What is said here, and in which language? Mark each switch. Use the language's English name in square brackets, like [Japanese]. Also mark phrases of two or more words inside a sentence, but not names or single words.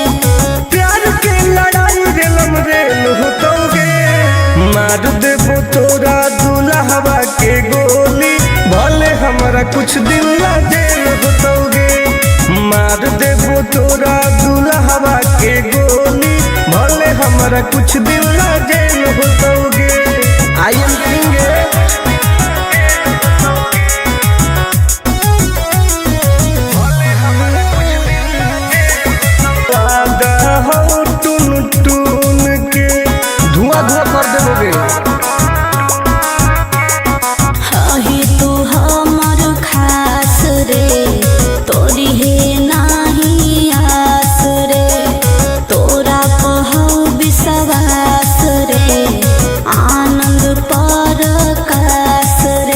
[Magahi] प्यार के लड़ाई रेलम रेल होतोगे मार देबो तोरा दुल्हवा के गोली भले हमारा कुछ दिन ला जेल होतोगे मार देबो तोरा दुल्हवा के गोली भले हमारा कुछ दिन ला जेल होतोगे [English] I am king [Magahi] हो टुन टुन के धुआं धुआं कर देबोगे ही तू हमर खास रे तोरी है नाही आस रे तोरा कहौ विश्वास रे आनंद परकाश रे